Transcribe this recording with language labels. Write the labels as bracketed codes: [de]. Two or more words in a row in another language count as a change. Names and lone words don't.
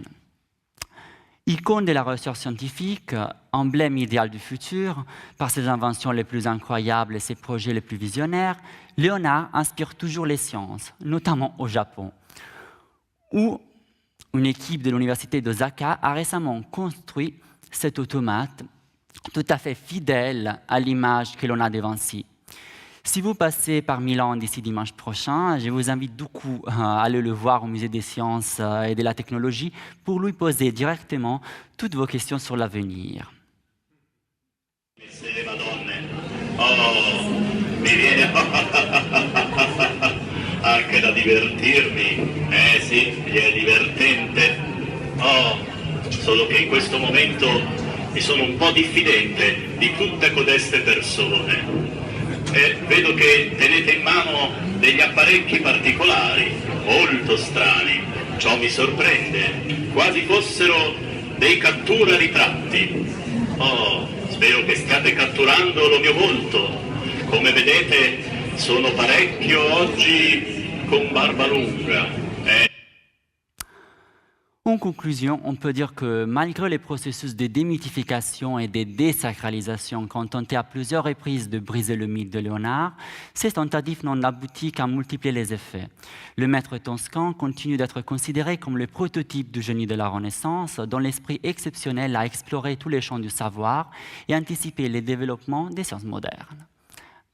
[fr] Icône de la recherche scientifique, emblème idéal du futur, par ses inventions les plus incroyables et ses projets les plus visionnaires, Léonard inspire toujours les sciences, notamment au Japon, où une équipe de l'université d'Osaka a récemment construit cet automate tout à fait fidèle à l'image que l'on a de Vinci. Si vous passez par Milan d'ici dimanche prochain, je vous invite beaucoup à aller le voir au Musée des sciences et de la technologie pour lui poser directement toutes vos questions sur l'avenir. [it] Oh, mi viene anche da divertirmi. Sì, è divertente. Oh, solo che in questo momento mi sono un po' diffidente di tutte codeste persone. Vedo che tenete in mano degli apparecchi particolari, molto strani. Ciò mi sorprende, quasi fossero dei cattura-ritratti. Oh, spero che stiate catturando lo mio volto. Come vedete, sono parecchio oggi con barba lunga. [fr] En conclusion, on peut dire que malgré les processus de démythification et de désacralisation qu'ont tenté à plusieurs reprises de briser le mythe de Léonard, ces tentatives n'ont abouti qu'à multiplier les effets. Le maître toscan continue d'être considéré comme le prototype du génie de la Renaissance, dont l'esprit exceptionnel a exploré tous les champs du savoir et anticipé les développements des sciences modernes.